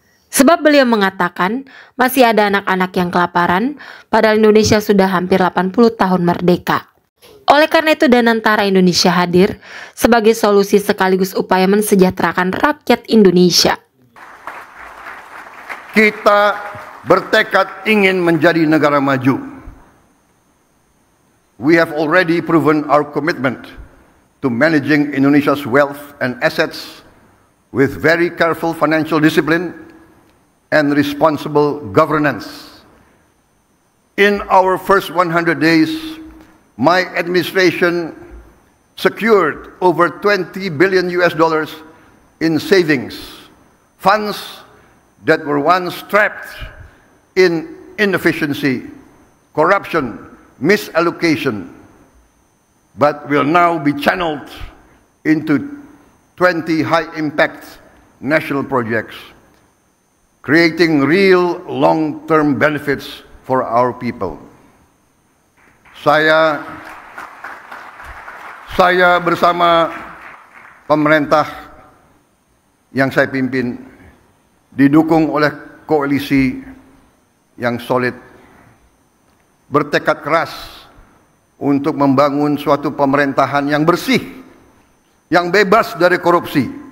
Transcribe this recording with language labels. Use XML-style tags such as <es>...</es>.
<id>Sebab beliau mengatakan masih ada anak-anak yang kelaparan, padahal Indonesia sudah hampir 80 tahun merdeka. Oleh karena itu Danantara Indonesia hadir sebagai solusi sekaligus upaya mensejahterakan rakyat Indonesia. Kita bertekad ingin menjadi negara maju.</id> <en>We have already proven our commitment to managing Indonesia's wealth and assets with very careful financial discipline and responsible governance. In our first 100 days, my administration secured over $20 billion in savings, funds that were once trapped in inefficiency, corruption, misallocation, but will now be channeled into 20 high-impact national projects, creating real long-term benefits for our people.</en> <id>Saya bersama pemerintah yang saya pimpin didukung oleh koalisi yang solid, bertekad keras untuk membangun suatu pemerintahan yang bersih, yang bebas dari korupsi.</id>